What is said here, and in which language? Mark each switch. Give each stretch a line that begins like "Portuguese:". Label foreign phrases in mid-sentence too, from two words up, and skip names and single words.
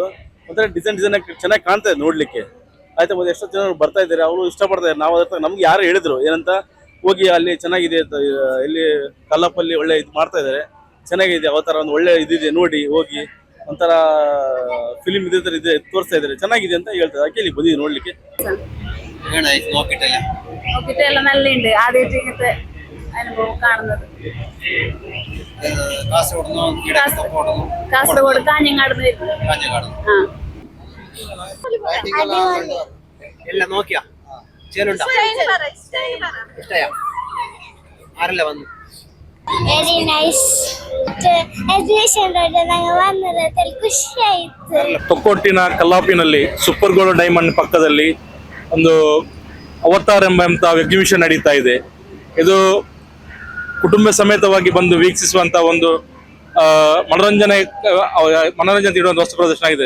Kannada: ಒಂಥರ ಡಿಸೈನ್ ಚೆನ್ನಾಗಿ ಕಾಣ್ತಾ ಇದೆ ನೋಡ್ಲಿಕ್ಕೆ. ಆಯ್ತಾ, ಮತ್ತೆ ಎಷ್ಟೋ ಜನ ಬರ್ತಾ ಇದ್ದಾರೆ, ಅವರು ಇಷ್ಟಪಡ್ತಾ ಇದ್ದಾರೆ. ನಾವು ಅದ್ರ ನಮ್ಗೆ ಯಾರು ಹೇಳಿದ್ರು ಏನಂತ, ಹೋಗಿ ಅಲ್ಲಿ ಚೆನ್ನಾಗಿದೆ ಅಂತ, ಇಲ್ಲಿ ಕಲ್ಲಪ್ಪಲ್ಲಿ ಒಳ್ಳೆ ಇದು ಮಾಡ್ತಾ ಇದ್ದಾರೆ, ಚೆನ್ನಾಗಿದೆ ಅವತಾರ, ಒಂದು ಒಳ್ಳೆ ಇದಿದೆ ನೋಡಿ ಹೋಗಿ, ಒಂಥರ ಫಿಲಿಮ್ ಇದೆ ತೋರಿಸ್ತಾ ಇದ್ದಾರೆ, ಚೆನ್ನಾಗಿದೆ ಅಂತ ಹೇಳ್ತಾರೆ. ಅದಕ್ಕೆ ಇಲ್ಲಿ ಬಂದಿದೆ ನೋಡ್ಲಿಕ್ಕೆ.
Malayalam: നല്ലുണ്ട് ആദ്യമായിട്ട് അനുഭവം കാണുന്നത്. കാസർഗോഡ് കാഞ്ഞങ്ങാട് എല്ലാം നോക്കിയാ ചേലുണ്ടോ? ഇഷ്ടയാ? ആരല്ല വന്നു?
English: very nice exhibition
Kannada: ಬಂದಿರೋದ್ರಲ್ಲಿ ಖುಷಿ ಆಯ್ತು. ತೊಕ್ಕೋಟಿನ ಕಲ್ಲಾಪಿನಲ್ಲಿ ಸೂಪರ್ ಗೋಲ್ಡ್ ಡೈಮಂಡ್ ಪಕ್ಕದಲ್ಲಿ ಒಂದು ಅವತಾರ್ ಎಂಬಂತ ಎಕ್ಸಿಬಿಷನ್ ನಡೀತಾ ಇದೆ. ಇದು ಕುಟುಂಬ ಸಮೇತವಾಗಿ ಬಂದು ವೀಕ್ಷಿಸುವಂತ ಒಂದು ಮನೋರಂಜನೆ ನೀಡುವಂತ ವಸ್ತು ಪ್ರದರ್ಶನ ಆಗಿದೆ.